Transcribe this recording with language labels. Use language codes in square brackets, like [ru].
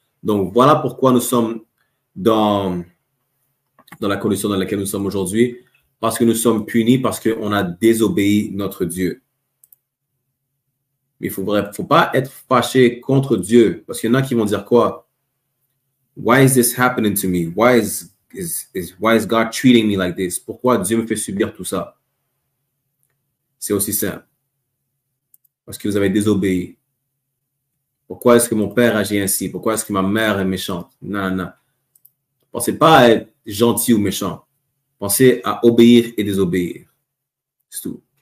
[fr] Donc, voilà pourquoi nous sommes dans la condition dans laquelle nous sommes aujourd'hui, parce que nous sommes punis, parce qu'on a désobéi notre Dieu. Mais il ne faut pas être fâché contre Dieu, parce qu'il y en a qui vont dire quoi? [en] Why is this happening to me? Why is God treating me like this? [fr] Pourquoi Dieu me fait subir tout ça? C'est aussi simple. Parce que vous avez désobéi. Pourquoi est-ce que mon père agit ainsi? Pourquoi est-ce que ma mère est méchante? Non, non. Pensez pas à être gentil ou méchant. Pensez à obéir et désobéir. C'est tout.